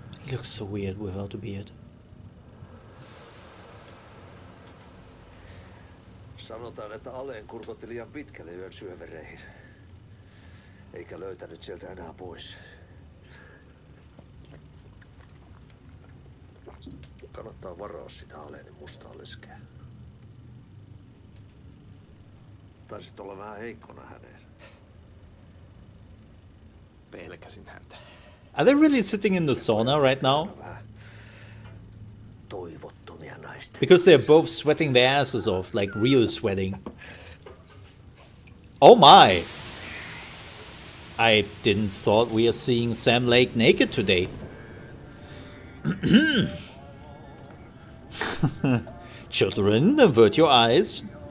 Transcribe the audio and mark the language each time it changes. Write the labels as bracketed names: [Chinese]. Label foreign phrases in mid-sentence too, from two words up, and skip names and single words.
[English] looks so weird without a beard. [Finnish] Sanotaan, että Aleen kurkotti liian pitkälle yön syövereihin. Eikä löytänyt sieltä enää pois. Kannattaa varaa sitä Aleenin mustaa leskeä. Taisit olla vähän heikkona häneen. Pelkäsin häntä. [English] Are they really sitting in the sauna right now? [Finnish] Toivottomia naisten. [English] Because they're both sweating their asses off, like real sweating. Oh my! I didn't thought we are seeing Sam Lake naked today. Children, avert your eyes.